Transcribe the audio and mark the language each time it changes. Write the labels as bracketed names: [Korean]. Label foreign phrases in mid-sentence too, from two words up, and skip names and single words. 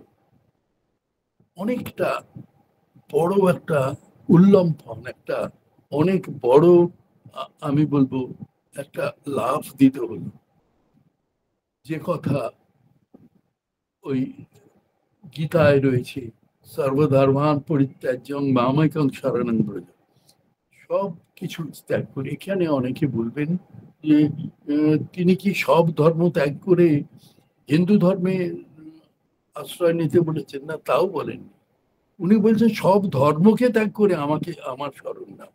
[Bangla] অনেকটা বড় একটা উল্লম্ফন, একটা অনেক বড় আমি বলবো একটা লাভ দিতে হলো। যে কথা ওই গীতায় রয়েছে, [Sanskrit] সর্বধর্মান পরিত্যাজ্যং মামেকং শরণং ব্রজ, [Bangla] সব কিছু ত্যাগ করে। এখানে অনেকে বলবেন যে তিনি কি সব ধর্ম ত্যাগ করে হিন্দু ধর্মে আশ্রয় নিতে বলেছেন? না, তাও বলেন। উনি বলছেন সব ধর্মকে ত্যাগ করে আমাকে আমার শরণ নাও।